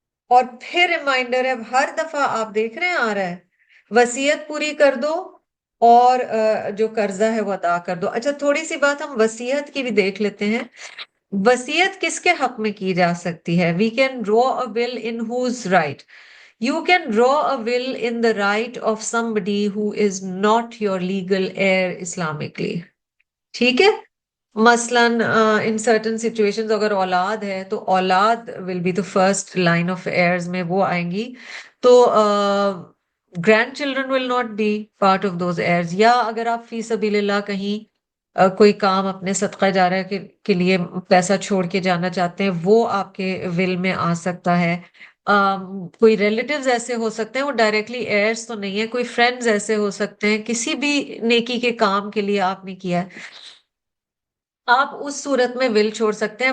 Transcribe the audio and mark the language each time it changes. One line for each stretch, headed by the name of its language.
Urdu: اور پھر ریمائنڈر ہے، ہر دفعہ آپ دیکھ رہے ہیں آ رہا ہے وصیت پوری کر دو اور جو قرضہ ہے وہ ادا کر دو. اچھا تھوڑی سی بات ہم وصیت کی بھی دیکھ لیتے ہیں. وصیت کس کے حق میں کی جا سکتی ہے؟
English: We can draw a will in whose right. You can draw a will in the right of somebody who is not your legal heir Islamically.
Urdu: ٹھیک ہے؟ مثلاً
English: in certain situations
Urdu: اگر اولاد ہے تو اولاد
English: will be the first line of heirs
Urdu: میں وہ آئیں گی. تو grand children
English: will not be part of those heirs.
Urdu: یا اگر آپ فی سبیل اللہ کہیں کوئی کام اپنے صدقہ جاریہ کے لیے پیسہ چھوڑ کے جانا چاہتے ہیں، وہ آپ کے ول میں آ سکتا ہے. کوئی ریلیٹیوز ایسے ہو سکتے ہیں، وہ ڈائریکٹلی ایئرس تو نہیں ہے، کوئی فرینڈز ایسے ہو سکتے ہیں، کسی بھی نیکی کے کام کے لیے آپ نے کیا ہے، آپ اس صورت میں ول چھوڑ سکتے ہیں.